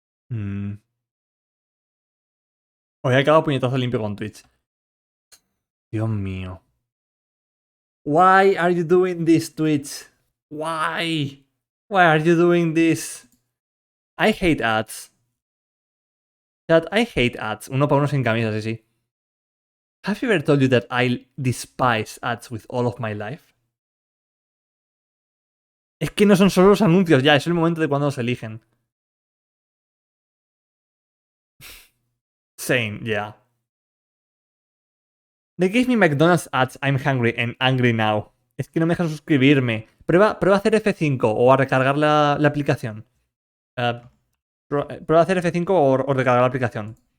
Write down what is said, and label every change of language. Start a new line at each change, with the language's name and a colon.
Spanish: Hoy he quedado puñetazo limpio con Twitch. Dios mío.
English: Why are you doing this, Twitch? Why? Why are you doing this? I hate ads. Chat, I hate ads.
Spanish: Uno para uno sin camisa, sí, sí.
English: Have you ever told you that I despise ads with all of my life?
Spanish: Es que no son solo los anuncios, ya, es el momento de cuando los eligen.
English: Same, yeah. They gave me McDonald's ads, I'm hungry and angry now.
Spanish: Es que no me dejan suscribirme. Prueba a hacer F5 o a recargar la aplicación. Prueba a hacer F5 o recargar la aplicación.